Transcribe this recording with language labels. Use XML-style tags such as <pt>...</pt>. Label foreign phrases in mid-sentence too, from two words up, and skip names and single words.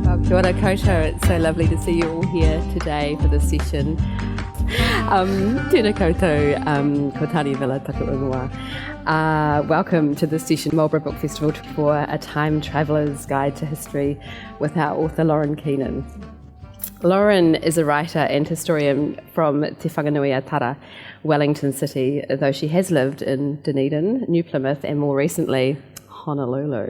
<mi>Kia ora koutou.</mi> <en>It's so lovely to see you all here today for this session.</en> <mi>Tēnā koutou, ko Tania Miller, taku ingoa.</mi> <en>Welcome to this session, Marlborough Book Festival, for a time traveller's guide to history with our author Lauren Keenan. Lauren is a writer and historian from Te Whanganui a Tara, Wellington City, though she has lived in Dunedin, New Plymouth and more recently Honolulu.</en>